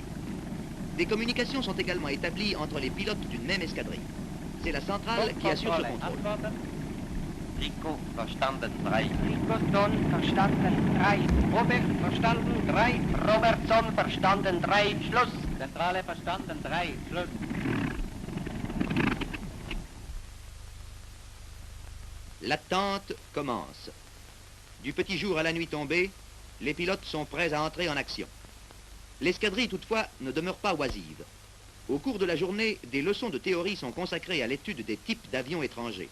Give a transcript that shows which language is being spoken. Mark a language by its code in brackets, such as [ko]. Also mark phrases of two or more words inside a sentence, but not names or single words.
[fr] Des communications sont également établies entre les pilotes d'une même escadrille. C'est la centrale qui assure ce contrôle. [de] Rico, verstanden 3. Rico, Don, verstanden 3. Robert, verstanden 3. Robertson, verstanden 3. Schluss. Zentrale, verstanden 3. Schluss. [fr] L'attente commence. Du petit jour à la nuit tombée, les pilotes sont prêts à entrer en action. L'escadrille, toutefois, ne demeure pas oisive. Au cours de la journée, des leçons de théorie sont consacrées à l'étude des types d'avions étrangers.